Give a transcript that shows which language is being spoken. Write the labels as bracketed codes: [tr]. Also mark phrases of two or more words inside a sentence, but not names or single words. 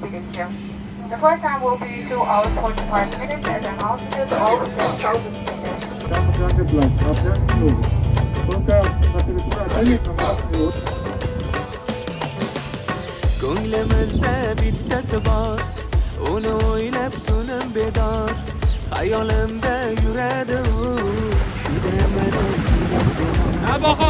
[en] Thank you. The flight time will be 2 hours 45 minutes at an altitude of 10,000 meters. [uz] Ko'nglimizda bittasi bor, uni o'ylab tunim bedor, xayolimda yuradi u, shuda meni kuydirdi.